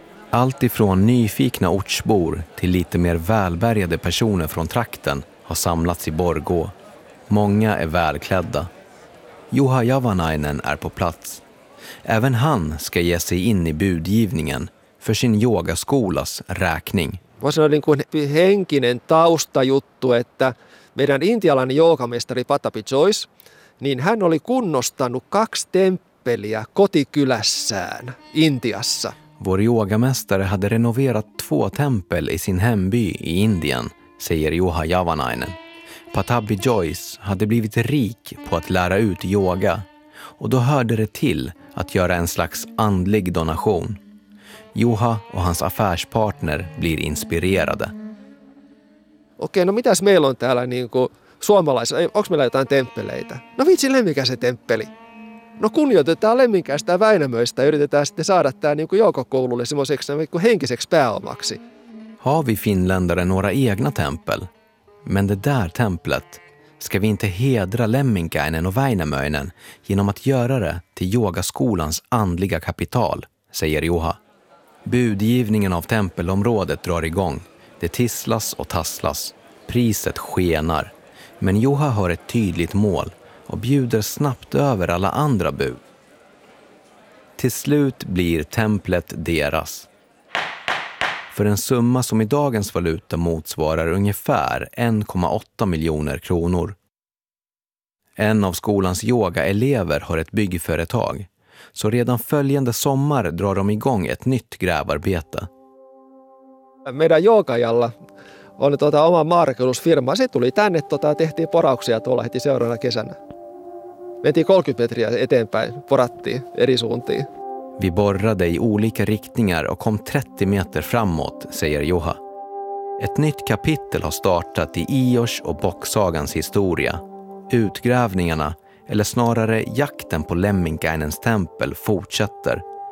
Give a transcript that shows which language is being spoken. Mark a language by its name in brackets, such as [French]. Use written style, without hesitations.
[Swedish] Allt ifrån nyfikna ortsbor till lite mer välbärgade personer från trakten har samlats i Borgå. Många är välklädda. Juha Javanainen är på plats. Även han ska ge sig in i budgivningen för sin yogaskolas räkning. Vad sa din [Finnish] kun henkinen taustajuttu, että meidän intialainen joogamestari Patapi Joyce, niin hän oli kunnostanut 2 temppeliä kotikylässään Intiassa. [Swedish] Vår yogamästare hade renoverat 2 tempel i sin hemby i Indien, säger Juha Javanainen. Patapi Joyce hade blivit rik på att lära ut yoga, och då hörde det till att göra en slags andlig donation. Juha och hans affärspartner blir inspirerade. [Finnish] Okej, no mitäs meillä on täällä niinku suomalaisilla? Onko meillä jotain temppeleitä? No vitsi, Lemminkäisen temppeli. No kunnioitetaan Lemminkäistä ja Väinämöistä ja yritetään sitten saada tämä niinku joukokoululle semmoiseksi henkiseksi pääomaksi. [Swedish] Har vi finländare några egna tempel? Men det där templet, ska vi inte hedra Lemminkäinen och Väinämöinen genom att göra det till yogaskolans andliga kapital, säger Juha. Budgivningen av tempelområdet drar igång. Det tisslas och tasslas. Priset skenar. Men Juha har ett tydligt mål och bjuder snabbt över alla andra bud. Till slut blir templet deras. För en summa som i dagens valuta motsvarar ungefär 1,8 miljoner kronor. En av skolans yogaelever har ett byggföretag. Så redan följande sommar drar de igång ett nytt grävarbete. [Finnish] Meidän joogajalla on oma maarakennusfirma. Se tuli tänne, tehtiin porauksia tuolla heti seuraavana kesänä. Mentiin 30 metriä eteenpäin, porattiin eri suuntiin. [Swedish] Vi borrade i olika riktningar och kom 30 meter framåt, säger Juha. Ett nytt kapitel har startat i Ios och bocksagans historia. Utgrävningarna, eller snarare jakten på Lemminkäinens tempel, fortsätter.